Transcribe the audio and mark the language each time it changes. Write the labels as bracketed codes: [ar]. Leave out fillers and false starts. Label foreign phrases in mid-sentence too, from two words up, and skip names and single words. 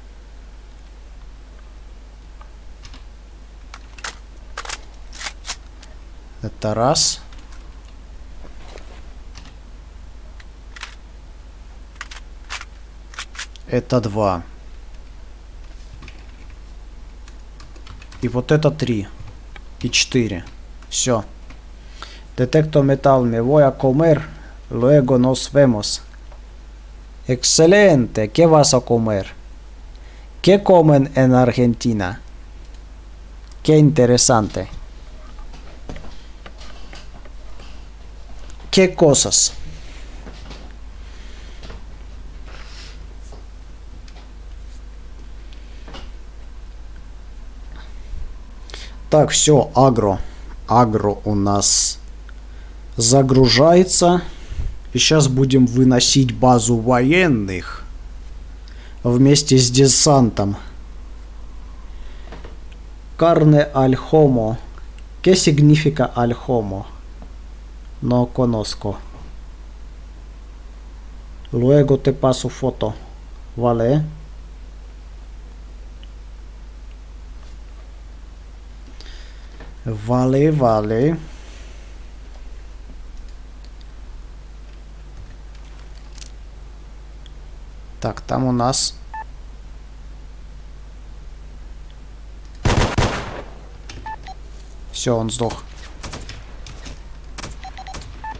[ru] Это раз. Это 2. И вот это 3. И 4. Все. [es] Detecto metal, me voy a comer. Luego nos vemos. Excelente. ¿Qué vas a comer? ¿Qué comen en Argentina? Qué interesante. ¿Qué cosas? [ru] Так, все, агро. Агро у нас загружается. И сейчас будем выносить базу военных вместе с десантом. [es] Carne al homo. ¿Qué significa al homo? No conozco. Luego te paso foto. Vale. Vale, vale. [ru] Так, там у нас... Все, он сдох.